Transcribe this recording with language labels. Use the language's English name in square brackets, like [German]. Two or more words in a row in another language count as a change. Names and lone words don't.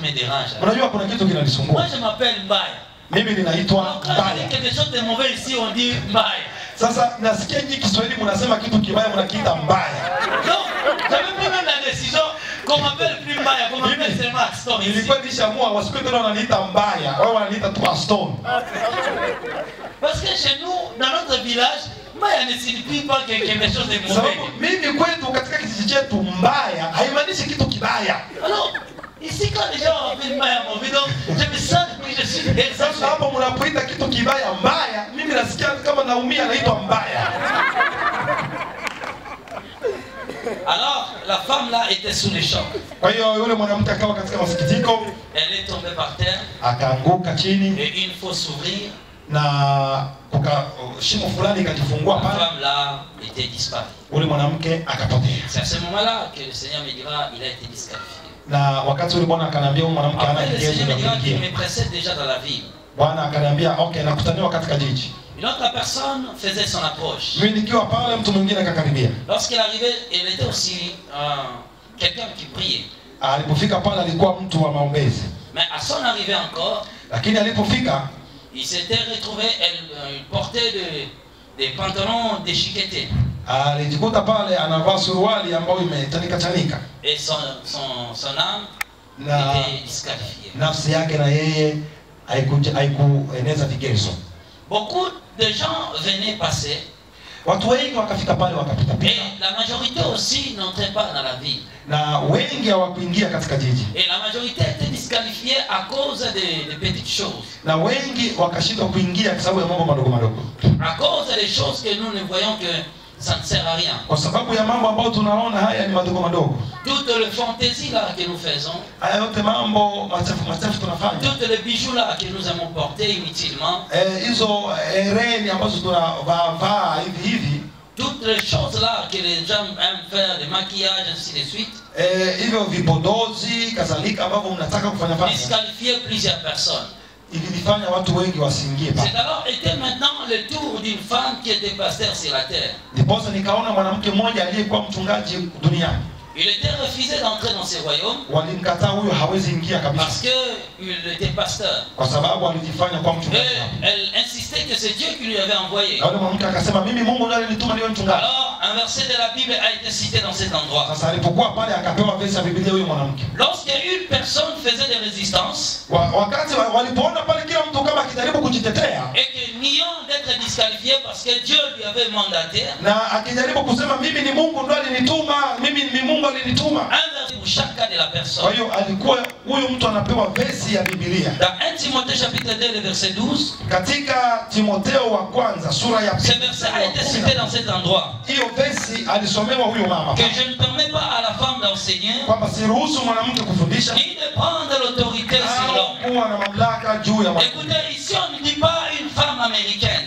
[French] dérange. [Swahili] Unajua kuna kitu [French] Moi [Swahili] kinanisumbua. [French] je m'appelle Mbaya. [Swahili] Mimi ninaitwa [French] Donc quand il y a [Swahili] Mbaya. [French] quelque chose de mauvais ici, on dit Mbaya. [Swahili] Sasa nasikia nyinyi Kiswahili mnasema kitu kibaya mnakiita mbaya. [French] Non, j'avais pris même la décision qu'on m'appelle plus Mbaya, qu'on m'appelle seulement Aston. [Swahili] Nilikuwa nishaamua wasikuwe tena wananiita mbaya, wao wananiita tu Aston. [French] Parce que chez nous, dans notre village, Mbaya ne signifie pas quelque chose de mauvais. [Swahili] Sababu mimi kwetu katika kijiji chetu mbaya haimaanishi kitu kibaya. [French] Alors, ici quand les gens m'appellent Mbaya mauvais, donc je me sens que je suis [Swahili] Sasa [French] exagéré. [Swahili] hapo mnapoita kitu kibaya mbaya, mimi nasikia kama naumia naitwa mbaya. [French] Alors, la femme là était sous le choc. [Swahili] Kwa hiyo yule mwanamke akawa katika masikitiko, [French] Elle est tombée par terre [Swahili] akaanguka chini [French] et une fosse s'ouvrir. [Swahili] na shimo fulani ikajifungua [French] La [Swahili] pale. [French] femme là était disparue. [Swahili] Yule mwanamke akapotea. [French] C'est à ce moment-là que le Seigneur me dira il a été disqualifié. [Swahili] Na wakati yule bwana akaniambia huyu mwanamke hana [French] Après, le [Swahili] kigezo [French] Seigneur me [Swahili] cha [French] dira qu'il [Swahili] kuingia. [French] me précède déjà dans la ville. [Swahili] Bwana akaniambia okay, nakutaniwa katika jiji. [French] Une autre personne faisait son approche. [Swahili] Mimi nikiwa pale, mtu mwingine akakaribia. [French] Lorsqu'elle arrivait, elle était aussi quelqu'un qui priait. [Swahili] Alipofika pale alikuwa mtu wa maombezi. [French] Mais à son arrivée encore, [Swahili] Lakini alipofika [French] il s'était retrouvé, elle portait des pantalons déchiquetés. [Swahili] alijikuta pale anavaa suruali ambayo imetanika tanika. [French] Et son âme [Swahili] Na [French] était disqualifiée. [Swahili] nafsi yake na yeye haikueneza vigezo. [French] Beaucoup de gens venaient passer. [Swahili] Watu wengi wakafika pale wakapita [French] Et [Swahili] pita. [French] la majorité aussi n'entrait pas dans la ville. [Swahili] Na wengi hawakuingia katika jiji. [French] Et la majorité était disqualifiée à cause de petites choses. [Swahili] Na wengi wakashindwa kuingia kwa sababu ya mambo madogo madogo. [French] À cause des choses que nous ne voyons que ça ne sert à rien. [Swahili] Kwa sababu ya mambo ambayo tunaona haya ni madogo madogo. [French] Toutes les fantaisies là que nous faisons, [Swahili] Haya yote mambo machafu tunafanya. [French] toutes les bijoux là que nous aimons porter inutilement, [Swahili] Hizo hereni ambazo tunavaa hivi [French] toutes les choses là que les gens aiment faire, des maquillages, ainsi de suite, [Swahili] hivyo vipodozi kadhalika ambavyo mnataka kufanya fanya [French] disqualifier plusieurs personnes. [Swahili] ilifanya watu wengi wasiingie pale. [French] C'est alors était maintenant le tour d'une femme qui était pasteur sur la terre. [Swahili] Ndiposa nikaona mwanamke mmoja aliyekuwa mchungaji duniani. [French] Il était refusé d'entrer dans ce royaume [Swahili] Walimkataa, huyo hawezi ingia kabisa [French] parce qu'il était pasteur. [Swahili] kwa sababu alijifanya kwa [French] Et [Swahili] mchungaji. [French] elle insistait que c'est Dieu qui lui avait envoyé. [Swahili] Na yule mwanamke akasema mimi Mungu ndiye alinituma niwe mchungaji. [French] Alors, un verset de la Bible a été cité dans cet endroit. [Swahili] Sasa alipokuwa pale akapewa verse ya Biblia huyo mwanamke. [French] Lorsqu'une personne faisait des résistances [Swahili] Wakati walipoona pale kila mtu kama akijaribu kujitetea [French] et que niant d'être disqualifié parce que Dieu lui avait mandaté, [Swahili] na akijaribu kusema mimi ni Mungu ndiye alinituma, mimi ni Mungu alinituma. [French] un verset pour chaque cas de la [Swahili] Kwa [French] personne. [Swahili] hiyo alikuwa huyu mtu anapewa verse ya Biblia. [French] Dans 1 Timothée chapitre 2, le verset 12, [Swahili] Katika Timotheo wa kwanza sura ya [French] ce [Swahili] pili. [French] verset a été cité dans cet endroit. [Swahili] Hiyo verse alisomewa huyo mama. [French] Que je ne permets pas à la femme d'enseigner [Swahili] Kwamba siruhusu mwanamke kufundisha [French] ni de prendre l'autorité sur l'homme. [Swahili] kuwa na mamlaka juu ya mwanamke. [French] Écoutez, ici on ne dit pas une femme américaine.